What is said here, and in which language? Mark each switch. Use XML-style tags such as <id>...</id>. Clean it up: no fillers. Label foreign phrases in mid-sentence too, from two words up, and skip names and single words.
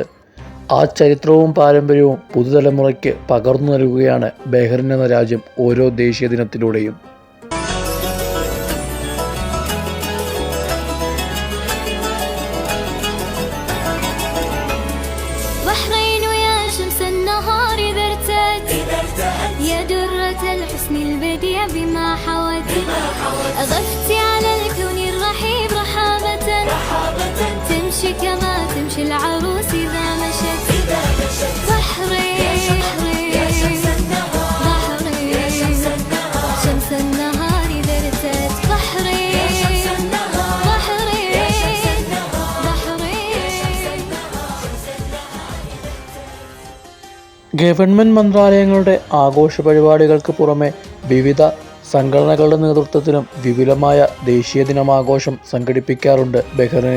<ml>ആ ചരിത്രവും പാരമ്പര്യവും പുതുതലമുറയ്ക്ക് പകർന്നു നൽകുകയാണ് ബഹ്റിൻ എന്ന രാജ്യം ഓരോ ദേശീയ ദിനത്തിലൂടെയും.</ml> <ar>البديع بما حوت أضفت على الكون الرحيب رحابة تمشي كما تمشي العروس إذا مشت بحري شمس النهار إذا ارتت بحري</ar> <ml>ഗവൺമെൻറ് മന്ത്രാലയങ്ങളുടെ ആഘോഷ പരിപാടികൾക്ക് പുറമെ വിവിധ സംഘടനകളുടെ നേതൃത്വത്തിലും വിപുലമായ ദേശീയ ദിനമാഘോഷം സംഘടിപ്പിക്കാറുണ്ട് ബഹ്റിനിൽ.</ml>